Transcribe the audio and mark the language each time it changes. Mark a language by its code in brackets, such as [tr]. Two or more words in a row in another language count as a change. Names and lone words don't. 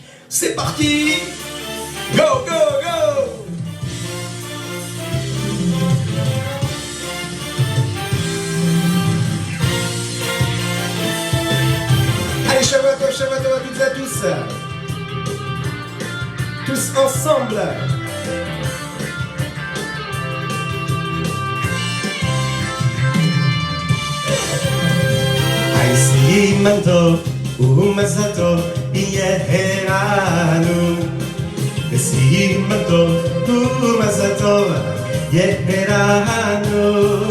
[fr] C'est parti! [en] Go, go, go! [fr] Allez, Shabbat à toutes et à tous. Tous ensemble. [he] סימן טוב ומזל טוב יהא לנו. סימן טוב ומזל טוב יהא לנו.